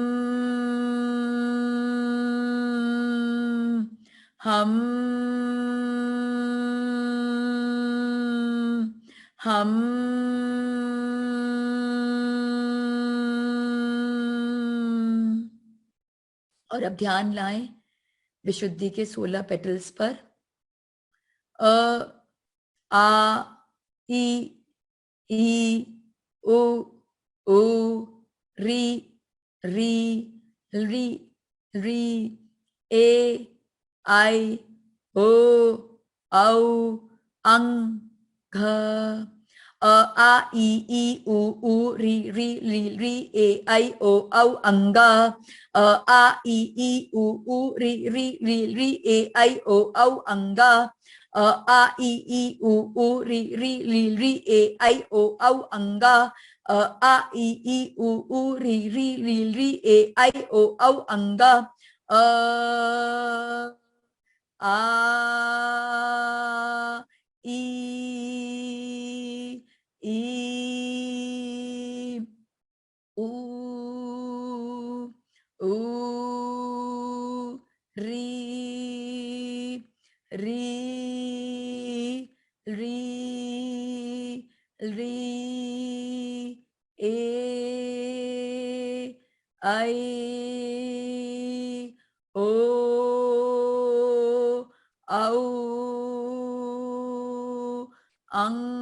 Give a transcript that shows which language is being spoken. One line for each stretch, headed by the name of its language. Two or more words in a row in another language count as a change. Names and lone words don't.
Hindi: हम हम और अब ध्यान लाएं विशुद्धि के 16 पेटल्स पर।
Sanskrit: अ आ ई ई उ ऊ री री री री ए आई ओ औ अं घ अ आ ई उ री री री री ए आई ओ औ अंगा अ आ ई उ री री री री ए आई ओ औ अंगा अ आ ई उ री री री री ए आई ओ औ अंगा अ आ ई उ री री री री ए आई ओ औ अंगा अ आ ई ई ऊ ऊ री री री री ए आई ओ औ अं